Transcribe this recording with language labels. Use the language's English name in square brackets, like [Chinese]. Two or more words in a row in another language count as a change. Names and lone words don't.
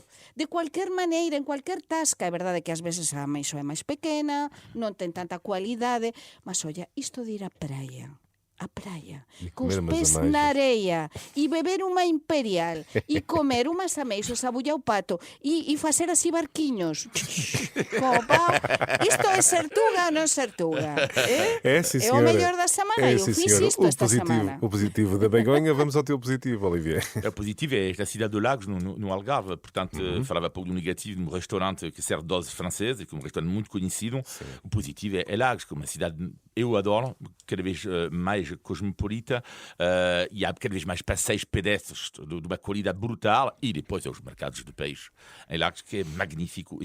[Galician] De cualquier maneira, en cualquier tasca. É verdade que ás veces a ameixoa é máis pequena, non ten tanta cualidade, mas, olla, isto de ir á praia, cos pés na areia e beber unha imperial e comer unhas ameixas a bulla ao pato e facer así barquiños como pau, isto é sertuga ou non sertuga? [Portuguese] É, sim, [Galician] é o mellor da semana, eu fiz isto esta semana. [Portuguese] O positivo da Begonha, vamos ao teu positivo, Olivier. O positivo é a cidade de Lagos, no Algarve, portanto, falava pouco do negativo, num restaurante que serve doses francesas, que é um restaurante muito conhecido. O positivo é Lagos, que é uma cidade, eu adoro, cada vez mais cosmopolita, e há cada vez mais passeios pedestres de uma qualidade brutal, e depois os mercados de peixe em Lagos, que é magnífico.